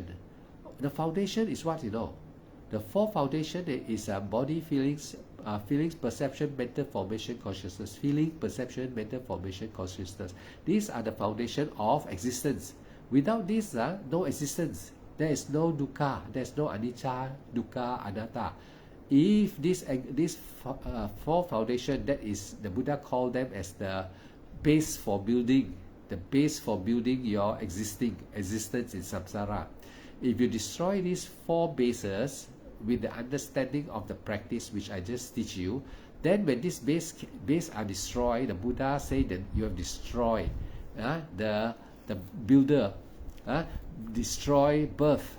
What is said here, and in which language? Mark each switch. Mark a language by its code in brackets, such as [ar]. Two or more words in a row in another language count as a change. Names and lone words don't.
[en] The foundation is what, The 4 foundation is body, feelings, perception, mental formation, consciousness. Feeling, perception, mental formation, consciousness. These are the foundation of existence. Without this, no existence. There is no dukkha. There is no [pi] anicca, dukkha, anatta. [en] If these 4 foundation, that is, the Buddha called them as the base for building. The base for building your existence in samsara. If you destroy these 4 bases with the understanding of the practice which I just teach you, then when these base are destroyed, the Buddha said that you have destroyed the builder, destroy birth.